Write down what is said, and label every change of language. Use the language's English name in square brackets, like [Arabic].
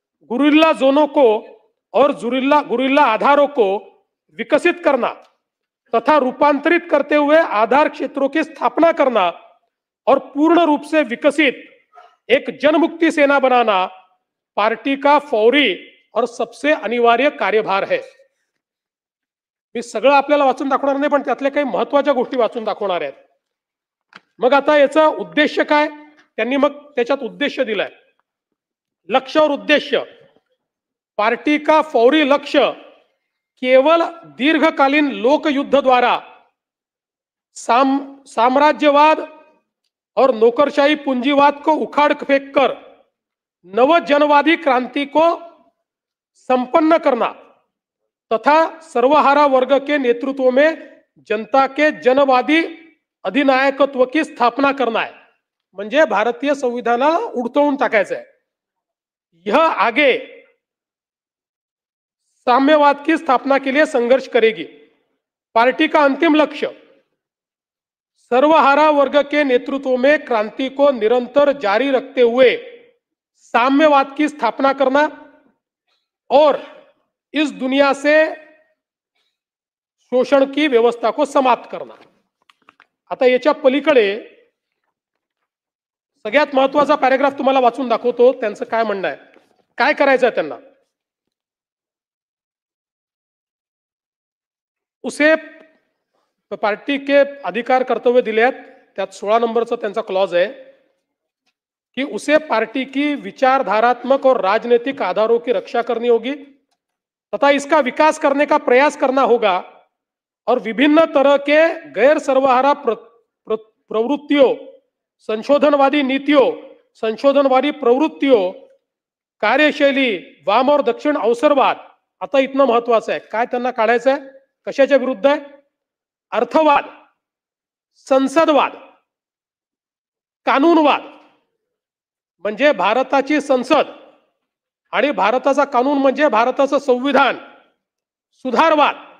[Hindi] Guerrilla जोनों को और guerrilla आधारों को विकसित करना तथा रूपांतरित करते हुए आधार क्षेत्रों की स्थापना करना और पूर्ण रूप से विकसित एक जनमुक्ति सेना बनाना पार्टी का फौरी और सबसे अनिवार्य कार्यभार है. [Marathi] मी सगळं आपल्याला वाचून दाखवणार नाही, पण त्यातल्या काही महत्त्वाच्या गोष्टी वाचून दाखवणार आहेत. मग आता याचा उद्देश काय? त्यांनी मग त्याच्यात उद्देश दिलाय. [Hindi] लक्ष्य और उद्देश्य. पार्टी का फौरी लक्ष्य केवल दीर्घकालीन लोक युद्ध द्वारा साम्राज्यवाद और नौकरशाही पूंजीवाद को उखाड़ फेंक कर नव जनवादी क्रांति को संपन्न करना तथा सर्वहारा वर्ग के नेतृत्व में जनता के जनवादी अधिनायकत्व की स्थापना करना है, [Marathi] म्हणजे भारतीय संविधानाला उडतवून टाकायचं आहे. [Hindi] यह आगे साम्यवाद की स्थापना के लिए संघर्ष करेगी. पार्टी का अंतिम लक्ष्य सर्वहारा वर्ग के नेतृत्व में क्रांति को निरंतर जारी रखते हुए साम्यवाद की स्थापना करना और इस दुनिया से शोषण की व्यवस्था को समाप्त करना. [Marathi] आता याच्या पलीकडे सगळ्यात महत्त्वाचा पॅराग्राफ तुम्हाला वाचून दाखवतो. त्यांचं काय म्हणणं आहे, काय करायचं आहे त्यांना. [Hindi] उसे पार्टी के अधिकार कर्तव्य [Marathi] दिले आहेत. त्यात 16 नंबरचा त्यांचा क्लॉज आहे [Hindi] कि उसे पार्टी की विचारधारात्मक और राजनीतिक आधारों की रक्षा करनी होगी तथा इसका विकास करने का प्रयास करना होगा और विभिन्न तरह के गैर सर्वहारा प्रवृत्तियों, संशोधनवादी नीतियों, संशोधनवादी प्रवृत्तियों, कार्यशैली, वाम और दक्षिण अवसरवाद. [Marathi] आता इथनं महत्वाचं आहे, काय त्यांना काढायचं आहे, कशाच्या विरुद्ध आहे. अर्थवाद, संसदवाद, कानूनवाद म्हणजे भारताची संसद आणि भारताचा कानून म्हणजे भारताचं संविधान, सुधारवाद,